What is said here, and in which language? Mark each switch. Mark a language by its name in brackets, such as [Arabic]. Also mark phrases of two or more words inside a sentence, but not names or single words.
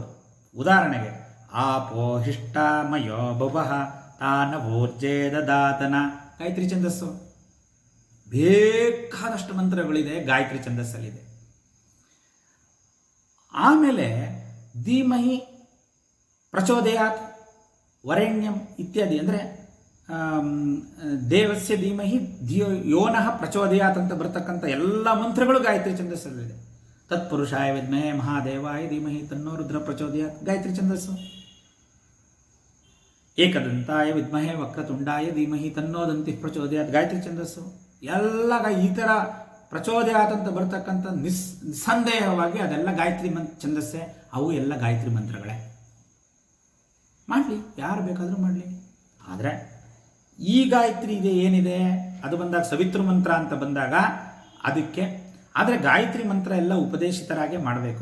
[Sanskrit] ಉದಾಹರಣೆಗೆ ಆಪೋ ಹಿಷ್ಟಮಯೋ ಭುವಃ ತಾನವೋರ್ಜೇ ದದಾತನ ಗಾಯತ್ರಿ ಛಂದಸ್ಸು. [Kannada] ಬೇಕಾದಷ್ಟು ಮಂತ್ರಗಳಿದೆ ಗಾಯತ್ರಿ ಛಂದಸ್ಸಲ್ಲಿದೆ. ಆಮೇಲೆ [Sanskrit] ಧೀಮಹಿ ಪ್ರಚೋದಯಾತ್ ವರೆಣ್ಯಂ [Kannada] ಇತ್ಯಾದಿ ಅಂದರೆ [Sanskrit] ದೇವಸ್ಯ ಧೀಮಹಿ ಯೋನಃ ಪ್ರಚೋದಯಾತ್ [Kannada] ಅಂತ ಬರ್ತಕ್ಕಂಥ ಎಲ್ಲ ಮಂತ್ರಗಳು ಗಾಯತ್ರಿ ಛಂದಸ್ಸಲ್ಲಿದೆ. [Sanskrit] ತತ್ಪುರುಷಾಯ ವಿದ್ಮಹೇ ಮಹಾದೇವಾಯ ಧೀಮಹಿ ತನ್ನೋ ರುದ್ರ ಪ್ರಚೋದಯಾತ್ ಗಾಯತ್ರಿ ಛಂದಸ್ಸು. ಏಕದಂತಾಯ ವಿದ್ಮಹೇ ವಕ್ರತುಂಡಾಯ ಧೀಮಹಿ ತನ್ನೋ ದಂತಿ ಪ್ರಚೋದಯಾತ್ ಗಾಯತ್ರಿ ಛಂದಸ್ಸು. [Kannada] ಎಲ್ಲ ಈ ಥರ ಪ್ರಚೋದಯಾತ್ ಅಂತ ಬರ್ತಕ್ಕಂಥ ನಿಸ್ಸಂದೇಹವಾಗಿ ಅದೆಲ್ಲ ಗಾಯತ್ರಿ ಛಂದಸ್ಸೆ. ಅವು ಎಲ್ಲ ಗಾಯತ್ರಿ ಮಂತ್ರಗಳೇ. ಮಾಡಲಿ, ಯಾರು ಬೇಕಾದರೂ ಮಾಡಲಿ. ಆದರೆ ಈ ಗಾಯತ್ರಿ ಇದೆ ಏನಿದೆ ಅದು ಬಂದಾಗ ಸವಿತೃ ಮಂತ್ರ ಅಂತ ಬಂದಾಗ ಅದಕ್ಕೆ ಆದರೆ ಗಾಯತ್ರಿ ಮಂತ್ರ ಎಲ್ಲ ಉಪದೇಶಿತರಾಗಿ ಮಾಡಬೇಕು.